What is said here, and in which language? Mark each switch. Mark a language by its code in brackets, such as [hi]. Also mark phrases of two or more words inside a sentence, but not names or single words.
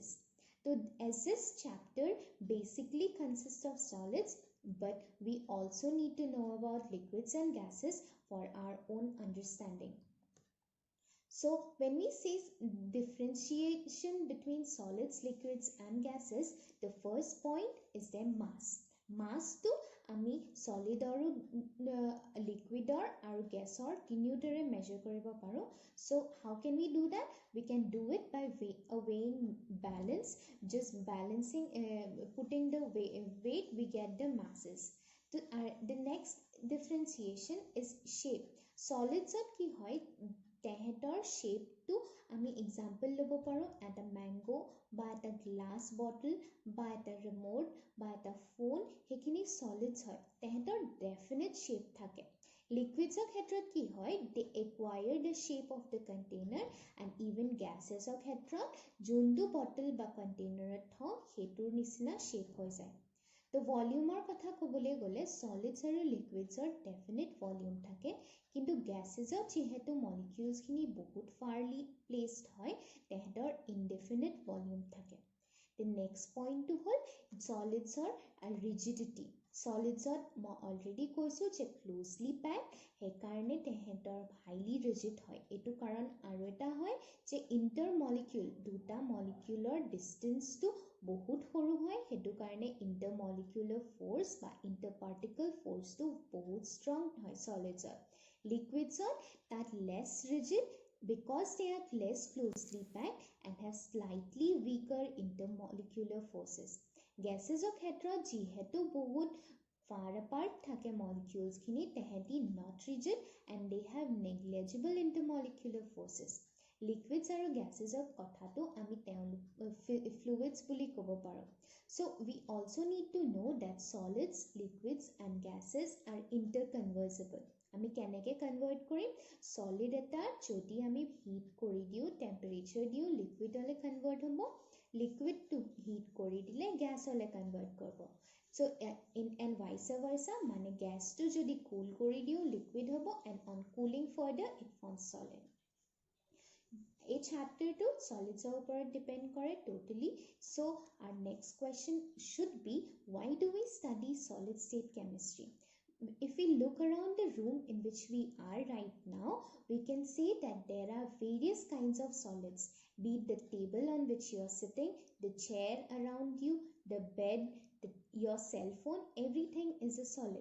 [en] So as this chapter basically consists of solids, but we also need to know about liquids and gases for our own understanding. So when we say differentiation between solids, liquids and gases, the first point is their mass. [as] Mass to আমি solid আৰু liquid আৰু gas তিনিওটাৰে measure কৰিব পাৰো. [en] So how can we do that? We can do it by weighing balance, just balancing, putting the weight, we get the masses. The next differentiation is shape. [as] Solids কি হয় তেহেতৰ শেপটো আমি এক্সাম্পল ল'ব পাৰোঁ এটা মেংগো বা এটা [en] glass bottle [as] বা এটা ৰিমোট বা এটা ফোন, সেইখিনি সলিডছ হয়, তেহেতৰ [en] definite shape [as] থাকে। লিকুইডছৰ ক্ষেত্ৰত কি হয় [en] they acquire the shape of the container and even [as] গেছেছৰ ক্ষেত্ৰত যোনটো বটল বা কণ্টেইনাৰত থওঁ সেইটোৰ নিচিনা শ্বেপ হৈ যায়। তো ভলিউমৰ কথা ক'বলৈ গ'লে সলিডছ আৰু লিকুইডছৰ [en] definite volume [as] থাকে, কিন্তু গেছেছৰ যিহেতু মলিকিউলছখিনি বহুত [en] fairly placed [as] হয় তেহেঁতৰ [en] indefinite volume [as] থাকে। [en] The next point [as] to হ'ল সলিডছৰ ৰিজিডিটি। সলিডছত মই অলৰেডি কৈছোঁ যে [en] closely pack, [as] সেইকাৰণে তেহেঁতৰ [en] highly rigid [as] হয়। এইটো কাৰণ আৰু এটা হয় যে [en] inter molecule [as] দুটা মলিকিউলৰ ডিষ্টেঞ্চটো বহুত সৰু হয়, সেইটো কাৰণে [en] inter molecular force [as] বা [en] inter particle [as] ফ'ৰ্চটো বহুত ষ্ট্ৰং হয় সলিডছত। লিকুইডছত তাত [en] less rigid because they are less closely packed and have slightly weaker intermolecular forces. [as] Gases ক্ষেত্ৰত যিহেতু বহুত [en] far apart [as] থাকে molecules খিনি তেহেঁতি [en] not rigid and they have negligible intermolecular forces. [as] Liquids আৰু gases কথাটো আমি fluids বুলি ক'ব পাৰোঁ. [en] So we also need to know that solids, liquids and gases are interconversible. [as] আমি কেনেকৈ কনভাৰ্ট কৰিম? সলিড এটা যদি আমি হিট কৰি দিওঁ, টেম্পাৰেচাৰ দিওঁ, লিকুইডলৈ কনভাৰ্ট হ'ব, লিকুইডটো হিট কৰি দিলে গেছলৈ কনভাৰ্ট কৰিব। [en] so and vice versa, [as] মানে গেছটো যদি কুল কৰি দিওঁ লিকুইড হ'ব [en] and on cooling further it forms solid. [as] এই চেপ্টাৰটো সলিডছৰ ওপৰত ডিপেণ্ড কৰে টোটেলি। [en] so our next question should be why do we study solid state chemistry? If we look around the room in which we are right now, we can see that there are various kinds of solids, be it the table on which you are sitting, the chair around you, the bed, your cell phone, everything is a solid.